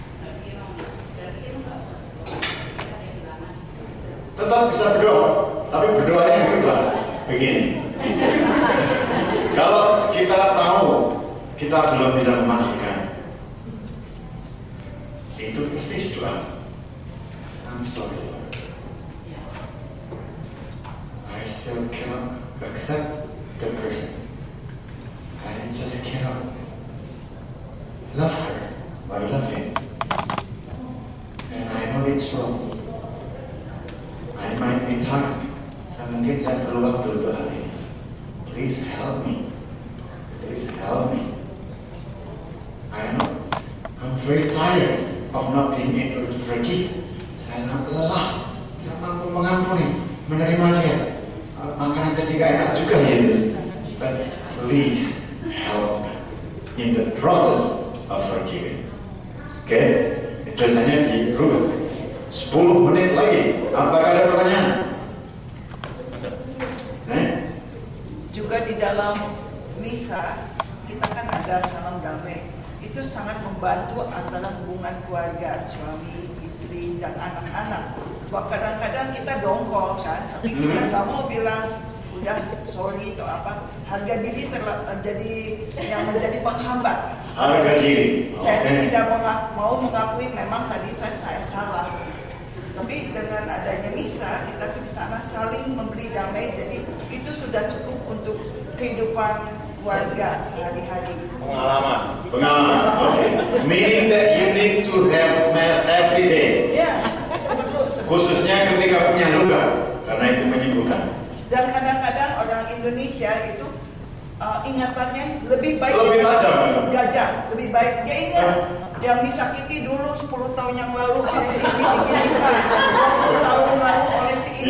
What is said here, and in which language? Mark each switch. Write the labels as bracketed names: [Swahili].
[Indonesian] Berarti kita nggak usah berdoa. Kita kehilangan. tetap bisa berdoa, tapi berdoanya dirubah begini. Kalau kita tahu kita belum bisa memaafkan, itu persis doa. [English] I'm sorry Lord, I still cannot accept the person. I just cannot love her or love him, and I know it's wrong. I might need time. [Indonesian] Mungkin saya perlu waktu untuk hal ini. [English] Please help me. Please help me. I know I'm very tired of not being able to forgive. [Indonesian] Saya sangat lelah, tidak mampu mengampuni, menerima dia. Makanan jadi gak enak juga Yesus. [English] But please help me in the process of forgiving. [Indonesian] Oke, dosanya dirubah. 10 menit lagi. Apakah ada pertanyaan? Juga di dalam misa kita kan ada salam damai. Itu sangat membantu antara hubungan keluarga, suami, istri, dan anak-anak. Sebab kadang-kadang kita dongkol kan, tapi kita nggak mau bilang udah sorry atau apa. Harga diri jadi yang menjadi penghambat. Harga diri. Saya tidak mau mengakui memang tadi saya salah. Tapi dengan adanya misa, kita tuh di sana saling memberi damai. Jadi itu sudah cukup untuk kehidupan keluarga sehari-hari. Pengalaman. Okay. [English] Meaning that you need to have mass every day. [Indonesian] Ya, perlu. Khususnya ketika punya luka, karena itu menyembuhkan. Dan kadang-kadang orang Indonesia itu ingatannya lebih baik. Lebih tajam. Gajah, lebih baik. Dia ingat yang disakiti dulu 10 tahun yang lalu oleh si ini, 20 tahun lalu oleh si ini.